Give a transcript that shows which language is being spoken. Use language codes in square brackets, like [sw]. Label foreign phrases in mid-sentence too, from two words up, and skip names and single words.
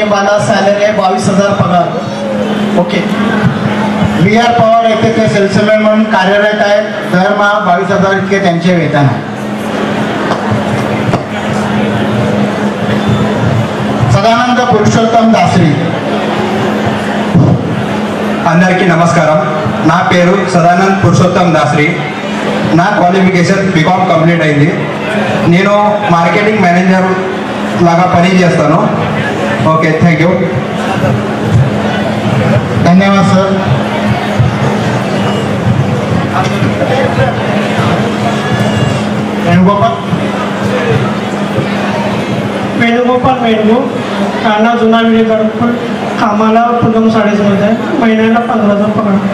[mr] मला सॅलरी आहे 22,000 पगार. ओके. VR पॉवर येथे ते सेल्समॅन म्हणून कार्यरत आहेत. दरमहा 22,000 इतके त्यांचे वेतन आहे. सदानंद पुरुषोत्तम दासरी. [te] అందరికీ నమస్కారం. నా పేరు సదానంద్ పురుషోత్తం దాసరి. నా [en] qualification BCom complete [te] అయింది. నేను [en] marketing manager [te] లాగా పని చేస్తాను. [en] okay, thank you. [mr] धन्यवाद सर. वेणुगोपाल मेंढू, राणा जुना विडी घरकुल, कामाला पूनम साडीजमध्ये, महिन्याला 15,000 पगार.